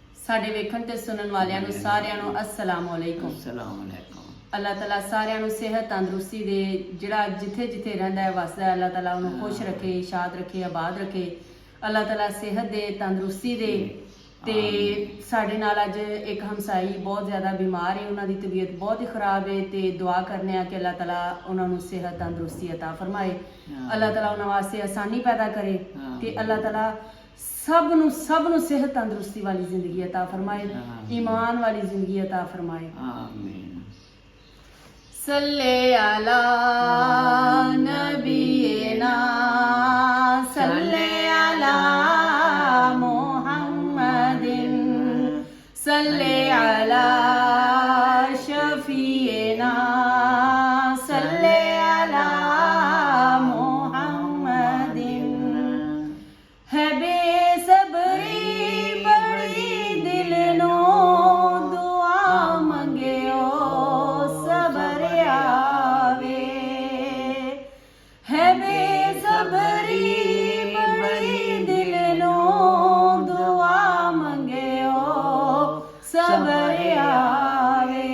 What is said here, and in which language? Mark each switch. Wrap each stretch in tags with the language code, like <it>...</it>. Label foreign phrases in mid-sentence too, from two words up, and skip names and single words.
<pa>ਸਾਡੇ ਵੇਖਣ ਤੇ ਸੁਣਨ ਵਾਲਿਆਂ ਨੂੰ ਸਾਰਿਆਂ ਨੂੰ</pa> <ar>السلام عليكم.</ar> <pa>ਅੱਲਾਹ ਤਾਲਾ ਸਾਰਿਆਂ ਨੂੰ ਸਿਹਤ ਤੰਦਰੁਸਤੀ ਦੇ, ਜਿਹੜਾ ਜਿੱਥੇ ਜਿੱਥੇ ਰਹਿੰਦਾ ਹੈ ਵੱਸਦਾ ਹੈ, ਅੱਲਾਹ ਤਾਲਾ ਉਨ੍ਹੇਂ ਖੁਸ਼ ਰੱਖੇ, ਸ਼ਾਦ ਰੱਖੇ, ਆਬਾਦ ਰੱਖੇ। ਅੱਲਾਹ ਤਾਲਾ ਸਿਹਤ ਦੇ, ਤੰਦਰੁਸਤੀ ਦੇ। ਤੇ ਸਾਡੇ ਨਾਲ ਅੱਜ ਇੱਕ ਹਮਸਾਈ ਬਹੁਤ ਜ਼ਿਆਦਾ ਬਿਮਾਰ ਹੈ, ਉਹਨਾਂ ਦੀ ਤਬੀਅਤ ਬਹੁਤ ਹੀ ਖਰਾਬ ਹੈ ਤੇ ਦੁਆ ਕਰਨੇ ਆ ਕਿ ਅੱਲਾਹ ਤਾਲਾ ਉਹਨਾਂ ਨੂੰ ਸਿਹਤ ਤੰਦਰੁਸਤੀ ਅਤਾ ਫਰਮਾਏ। ਅੱਲਾਹ ਤਾਲਾ ਉਹਨਾਂ ਵਾਸਤੇ ਆਸਾਨੀ ਪੈਦਾ ਕਰੇ ਤੇ ਅੱਲਾਹ ਤਾਲਾ ਸਭ ਨੂੰ ਸਿਹਤ ਤੰਦਰੁਸਤੀ ਵਾਲੀ ਜ਼ਿੰਦਗੀ ਅਤਾ ਫਰਮਾਏ, ਈਮਾਨ ਵਾਲੀ ਜ਼ਿੰਦਗੀ ਅਤਾ ਫਰਮਾਏ। ਆਮੀਨ।</pa> <ar>صلى على نبينا صلى على محمد صلى على شفيعنا صلى على محمد.</ar> <pa>ਹੈ ਬੇਸਬਰੀ ਬੜੀ ਦਿਲ ਨੋ ਦੁਆ ਮੰਗਿਓ ਸਬਰ ਆਵੇ। ਹੈ ਬੇਸਬਰੀ ਬੜੀ ਦਿਲ ਨੋ ਦੁਆ ਮੰਗਿਓ ਸਬਰ ਆਵੇ।</pa>